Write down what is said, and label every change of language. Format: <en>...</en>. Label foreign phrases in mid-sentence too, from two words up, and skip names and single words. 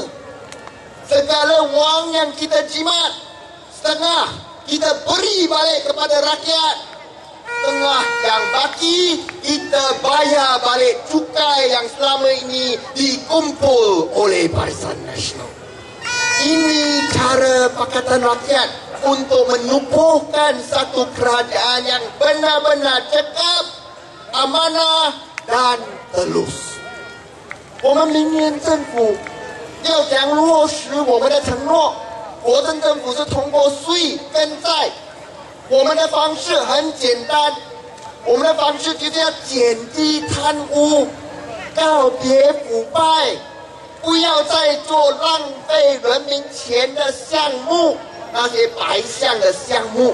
<ms>Segala wang yang kita jimat, setengah kita beri balik kepada rakyat, setengah yang baki kita bayar balik cukai yang selama ini dikumpul oleh Barisan Nasional. Ini cara Pakatan Rakyat untuk menubuhkan satu kerajaan yang benar-benar cekap, amanah dan telus.</ms> <zh>我们明年政府要讲落实我们的承诺，国政政府是通过税跟债。我们的方式很简单，我们的方式就是要减低贪污，告别腐败，不要再做浪费人民钱的项目，那些白项的项目。</zh>